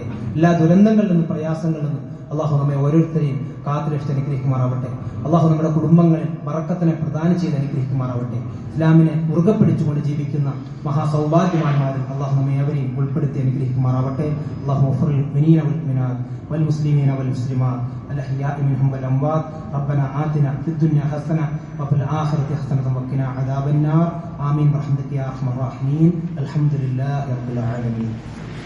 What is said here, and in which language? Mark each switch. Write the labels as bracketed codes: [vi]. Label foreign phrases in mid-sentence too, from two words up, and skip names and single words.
[ml] എല്ലാ ദുരന്തങ്ങളിൽ നിന്നും പ്രയാസങ്ങളിൽ നിന്നും അള്ളാഹു നമ്മെ ഓരോരുത്തരെയും കാത്തുരക്ഷിച്ച് അനുഗ്രഹിക്കുമാറാവട്ടെ. അള്ളാഹു നമ്മുടെ കുടുംബങ്ങളിൽ ബറക്കത്തിനെ പ്രദാനം ചെയ്ത് അനുഗ്രഹിക്കുമാറാവട്ടെ. ഇസ്ലാമിനെ മുറുകെ പിടിച്ചുകൊണ്ട് ജീവിക്കുന്ന മഹാസൗഭാഗ്യവാന്മാരിൽ അള്ളാഹു നമ്മെ എവരെയും ഉൾപ്പെടുത്തി അനുഗ്രഹിക്കുമാറാവട്ടെ. [ar] الله غفور المؤمنين والمؤمنات والمسلمين والمسلمات الأحياء منهم والأموات ربنا آتنا في الدنيا حسنة وفي الآخرة حسنة وقنا عذاب النار آمين برحمتك يا أرحم الراحمين الحمد لله رب العالمين.